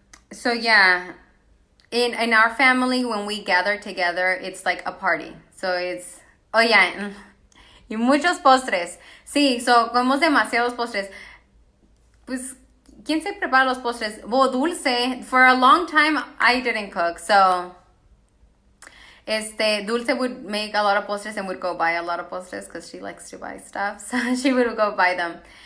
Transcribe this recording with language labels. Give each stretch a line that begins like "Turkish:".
English: So yeah, in our family, when we gather together, it's like a party. So it's, oh yeah,
Spanish: y muchos postres. Sí, so comemos demasiados postres. Pues, ¿quién se prepara los postres?
English: Well, Dulce, for a long time, I didn't cook. So, Dulce would make a lot of postres and would go buy a lot of postres because she likes to buy stuff. So, she would go buy them.